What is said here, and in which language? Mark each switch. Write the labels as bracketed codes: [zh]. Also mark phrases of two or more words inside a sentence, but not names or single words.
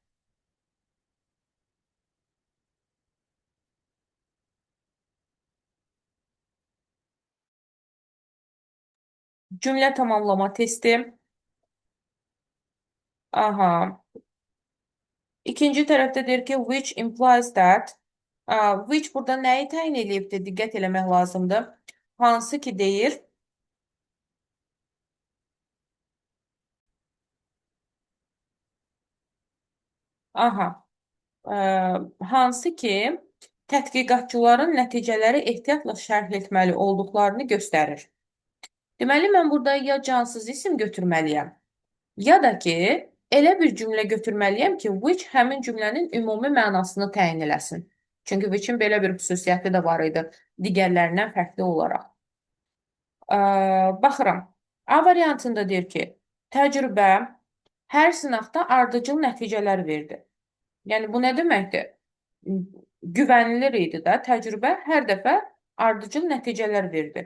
[az] Cümlə tamamlama testi. Aha. İkinci tərəfdə deyir ki, [en] which implies that. [az] Which burada nəyi təyin edibdir? Diqqət eləmək lazımdır. Hansı ki deyir. Aha. Hansı ki tədqiqatçıların nəticələri ehtiyatla şərh etməli olduqlarını göstərir. Deməli, mən burada ya cansız isim götürməliyəm, ya da ki, elə bir cümlə götürməliyəm ki, which həmin cümlənin ümumi mənasını təyin eləsin. Çünki which-in belə bir xüsusiyyəti də var idi, digərlərindən fərqli olaraq. Baxıram. A variantında deyir ki, təcrübə hər sınaqda ardıcıl nəticələr verdi. Yəni, bu nə deməkdir? Güvənilir idi də, təcrübə hər dəfə ardıcıl nəticələr verdi.